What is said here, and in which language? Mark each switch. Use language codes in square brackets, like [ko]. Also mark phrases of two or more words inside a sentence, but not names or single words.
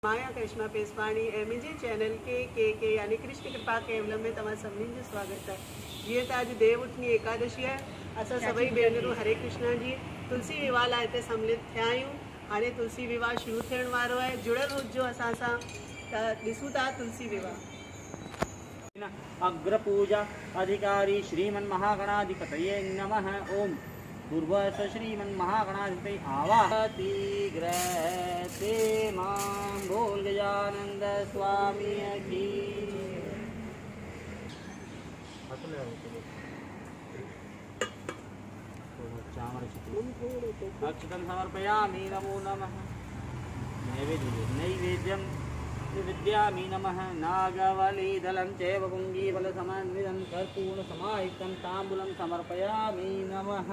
[sd] माया करिश्मा पेसवाणी ऐं मुंहिंजे चैनल के यानी कृष्ण कृपा केवलम में तव्हां सभिनीनि जो स्वागत है। जीअं त अॼु देव उठनी एकादशी है, असां सभई भेनरूं हरे कृष्णा जी तुलसी विवाह लाइ हिते सम्मिलित थिया आहियूं। हाणे तुलसी विवाह शुरू थियण वारो आहे। जुड़ियल हुजो असां सां त ॾिसूं था तुलसी विवाह। [sa] अग्रपूजा अधिकारी श्रीमन् महागणाधिपतये नमः। ओम पूर्वस श्रीमन् महागणाधिपतये आवाहति ग्रहते मां [hi] बोल गजानंद स्वामी की। [sa] अक्षतं समर्पयामि नमो नमः। नैवेद्यं विद्यामि नमः। नागवलीदलं चैव पुङ्गीफलसमन्वितं कर्पूरसमायुक्तं ताम्बूलं समर्पयामि नमः।